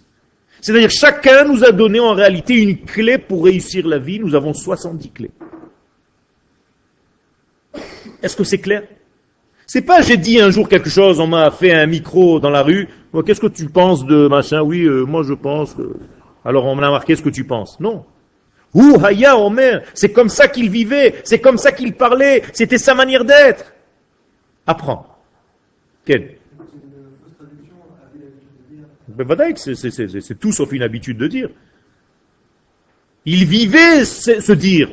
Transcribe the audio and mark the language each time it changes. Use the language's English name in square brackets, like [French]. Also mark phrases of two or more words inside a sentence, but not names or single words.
[French] C'est-à-dire, chacun nous a donné en réalité une clé pour réussir la vie. Nous avons 70 clés. Est-ce que c'est clair? C'est pas j'ai dit un jour quelque chose, on m'a fait un micro dans la rue, qu'est-ce que tu penses de machin? Oui, moi je pense que... Alors on m'a marqué ce que tu penses. Non. [Hebrew] הוא היה אומר, [French] c'est comme ça qu'il vivait, c'est comme ça qu'il parlait, c'était sa manière d'être. Apprends. Quel? C'est tout sauf une habitude de dire. Il vivait ce dire.